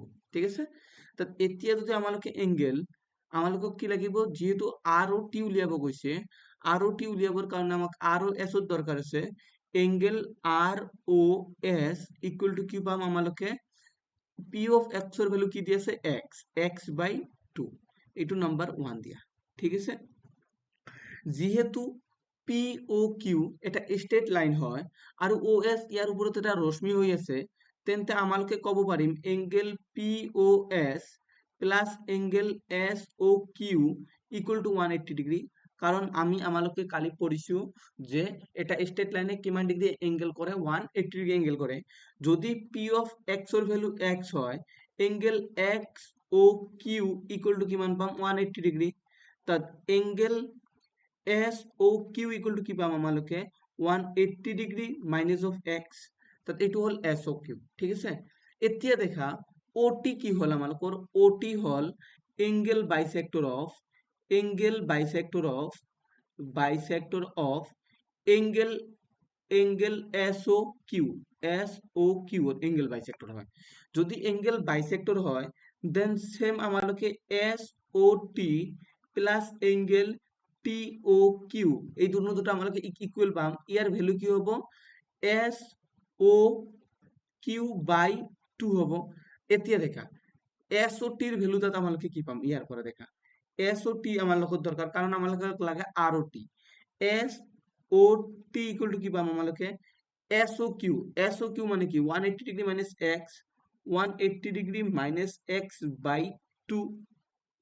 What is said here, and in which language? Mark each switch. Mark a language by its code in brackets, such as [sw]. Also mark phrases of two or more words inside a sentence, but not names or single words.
[as] ঠিক আছে, তাত এতিয়া যদি আমালোকে এঙ্গেল আমালোকক কি লাগিব, যেহেতু ROT উলিয়াব কৈছে, ROT উলিয়াবৰ কাৰণে আমাক ROS ৰ দৰকাৰ আছে। [en] angle ROS equal to [as] কি পাম আমালোকে [en] P of X [as] ৰ ভ্যালু কি দি আছে [en] X by 2, [as] এইটো নাম্বার 1 দিয়া। ঠিক আছে, যেহেতু POQ এটা [en] straight line [as] হয় আৰু OS ইয়াৰ ওপৰত এটা ৰশ্মি হৈ আছে, তেন্তে আমালোকে ক'ব পাৰিম [en] angle POS plus angle SOQ equal to 180 degree. [as] কারণ আমালোকে কালি পড়িছো যে এটা [en] straight line [as] কিমান [en] degree angle [as] করে [en] 180 degree angle [as] করে। যদি [en] P of X [as] ৰ ভ্যালু X হয় [en] angle XOQ equal to [as] কিমান পাম 180 ডিগ্ৰী। তাত [en] angle SOQ equal to [as] কি পাম আমালোকে [en] 180 degree minus of X, [as] তাত এইটো হল SOQ। ঠিক আছে, এতিয়া দেখা OT কি হল আমালোকৰ, OT হল [en] angle bisector of angle SOQ angle bisector [as] হয়। যদি [en] angle bisector [as] হয় [en] then same [as] আমালোকে [en] SOT plus angle TOQ [as] এই দুটো আমালোকে ইকুৱেল পাম। ইয়াৰ ভ্যালু কি হ'ব [en] SOQ by 2 [as] হ'ব। এতিয়া দেখা SOT ৰ ভ্যালু তাত আমালোকে কি পাম, ইয়াৰ পৰা দেখা SOT আমাৰ লগত দৰকাৰ, কাৰণ আমালোকক লাগে ROT। [en] SOT equal to [as] কি পাম আমালোকে SOQ মানে কি [en] 180 degree minus X, 180 degree minus X by 2, [as] বুজি পাইছা।